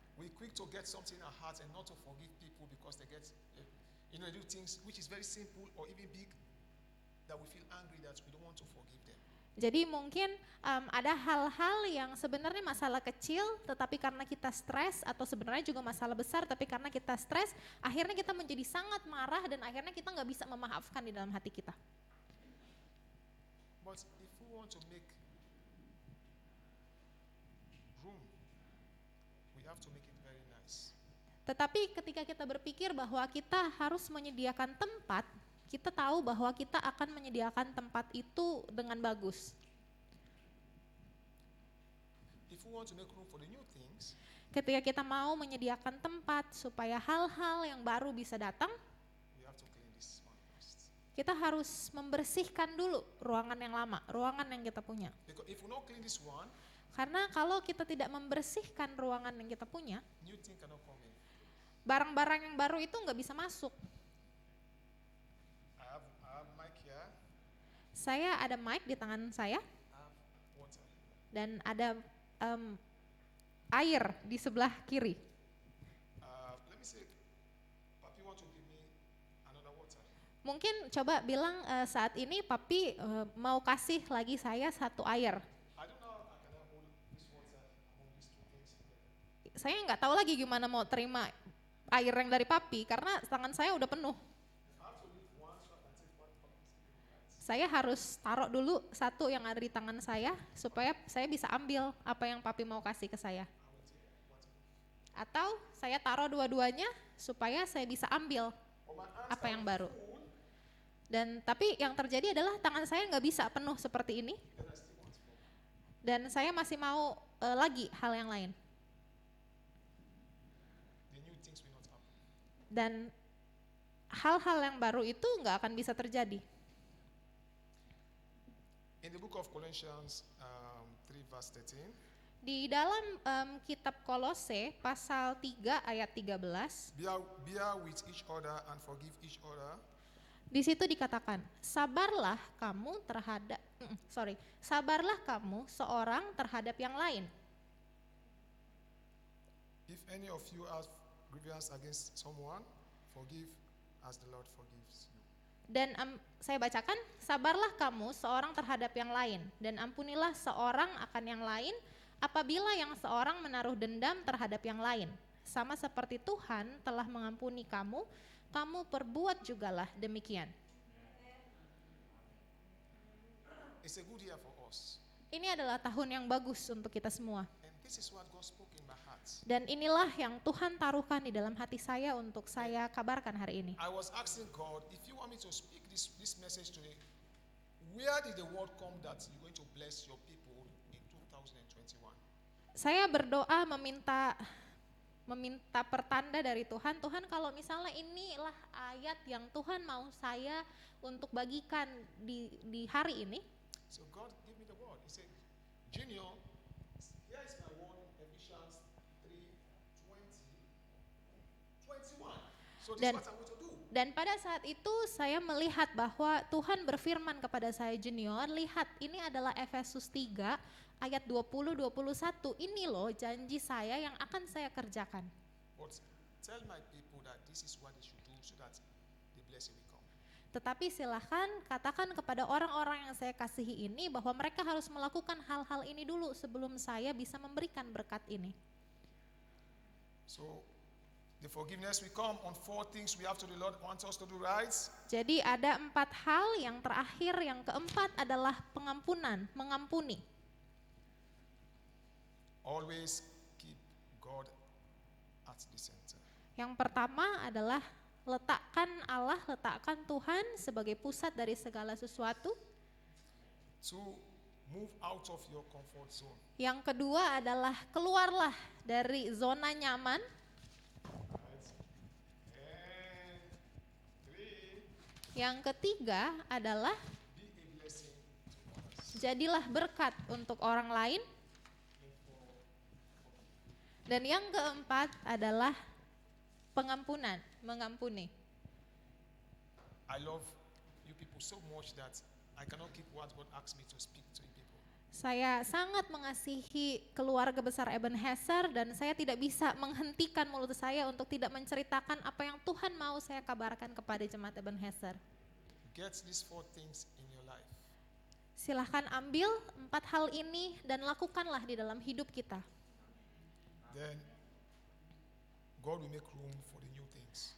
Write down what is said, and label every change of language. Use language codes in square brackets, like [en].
[en] We quick to get something in our hearts and not to forgive people because they get, they do things which is very simple or even big that we feel angry that we don't want to forgive them. [id] Jadi mungkin ada hal-hal yang sebenarnya masalah kecil, tetapi karena kita stres, atau sebenarnya juga masalah besar, tapi karena kita stres, akhirnya kita menjadi sangat marah dan akhirnya kita nggak bisa memaafkan di dalam hati kita. [en] But if we want to make room, we have to make it very nice. [id] Tetapi ketika kita berpikir bahwa kita harus menyediakan tempat, kita tahu bahwa kita akan menyediakan tempat itu dengan bagus. [en] If we want to make room for the new things, [id] Ketika kita mau menyediakan tempat supaya hal-hal yang baru bisa datang, [en] we have to clean this one first. [id] kita harus membersihkan dulu ruangan yang lama, ruangan yang kita punya. [en] Because if we not clean this one, [id] Karena kalau kita tidak membersihkan ruangan yang kita punya, [en] new thing cannot come in. [id] barang-barang yang baru itu nggak bisa masuk. [en] I have mic here. [id] Saya ada mic di tangan saya [en] I have water. [id] dan ada air di sebelah kiri. [en] Let me say, Papi want to give me another water. [id] Mungkin coba bilang saat ini Papi mau kasih lagi saya satu air. [en] I don't know how I can hold this water among these two things here. [id] Saya nggak tahu lagi gimana mau terima air yang dari Papi karena tangan saya udah penuh. Saya harus taruh dulu satu yang ada di tangan saya supaya saya bisa ambil apa yang Papi mau kasih ke saya. Atau saya taruh dua-duanya supaya saya bisa ambil apa yang baru. Dan tapi yang terjadi adalah tangan saya nggak bisa penuh seperti ini. Dan saya masih mau lagi hal yang lain. [en] The new things will not happen. [id] Dan hal-hal yang baru itu nggak akan bisa terjadi. [en] In the book of Colossians 3 verse 13, [id] Di dalam kitab Kolose pasal 3 ayat 13, [en] bear with each other and forgive each other. [id] di situ dikatakan, sabarlah kamu seorang terhadap yang lain. If any of you have grievance against someone, forgive as the Lord forgives you. Dan saya bacakan, sabarlah kamu seorang terhadap yang lain, dan ampunilah seorang akan yang lain, apabila yang seorang menaruh dendam terhadap yang lain. Sama seperti Tuhan telah mengampuni kamu, kamu perbuat jugalah demikian. [en] It's a good year for us. [id] Ini adalah tahun yang bagus untuk kita semua. [en] And this is what God spoke in my heart. [id] Dan inilah yang Tuhan taruhkan di dalam hati saya untuk saya kabarkan hari ini. [en] I was asking God, if you want me to speak this message today, where did the word come that you're going to bless your people in 2021? [id] Saya berdoa meminta pertanda dari Tuhan. Tuhan, kalau misalnya inilah ayat yang Tuhan mau saya untuk bagikan di hari ini. [en] So God gave me the word. He said, Junior, here is my word in Ephesians 3:21. So this is what I'm going to do. [id] Dan pada saat itu saya melihat bahwa Tuhan berfirman kepada saya, Junior, lihat ini adalah Efesus 3 ayat 20-21. Ini loh janji saya yang akan saya kerjakan. [en] But tell my people that this is what they should do so that the blessing will come. [id] Tetapi silahkan katakan kepada orang-orang yang saya kasihi ini bahwa mereka harus melakukan hal-hal ini dulu sebelum saya bisa memberikan berkat ini. [en] So the forgiveness will come on 4 things we have to do. The Lord wants us to do, right? [id] Jadi ada 4 hal, yang terakhir, yang keempat adalah pengampunan, mengampuni. [en] Always keep God at the center. [id] Yang pertama adalah letakkan Tuhan sebagai pusat dari segala sesuatu. [en] 2, move out of your comfort zone. [id] Yang kedua adalah keluarlah dari zona nyaman. [en] And 3, [id] Yang ketiga adalah [en] be a blessing to others. [id] jadilah berkat untuk orang lain. Dan yang keempat adalah pengampunan, mengampuni. [en] I love you people so much that I cannot keep what God asked me to speak to you people. [id] Saya sangat mengasihi keluarga besar Ebenezer dan saya tidak bisa menghentikan mulut saya untuk tidak menceritakan apa yang Tuhan mau saya kabarkan kepada jemaat Ebenezer. [en] Get these 4 things in your life. [id] Silahkan ambil 4 hal ini dan lakukanlah di dalam hidup kita. [en] Then God will make room for the new things.